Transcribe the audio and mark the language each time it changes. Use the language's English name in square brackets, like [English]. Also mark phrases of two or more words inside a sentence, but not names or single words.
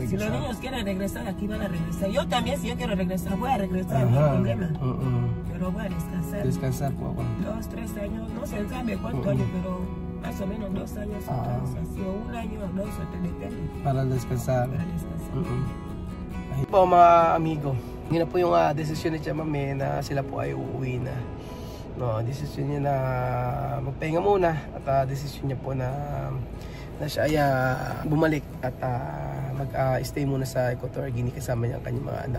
[Spanish] Si los niños quieren regresar, aquí van a regresar. Yo también, si yo quiero regresar, voy a regresar, no hay problema. Pero voy a descansar. Descansar poco. 2, 3 años, no se sabe cuántos años, pero más o menos 2 años o 3, o 1 año o 2 o 3, depende. Para descansar. Para descansar. [Filipino] Ayun po mga amigo. Yun na po yung desisyon ni Chamame na sila po ay uuwi na. No, desisyon niya na magpahinga muna at desisyon niya po na siya ay bumalik at mag-stay muna sa Equatorial Guinea kasama niya ang kanyang mga anak.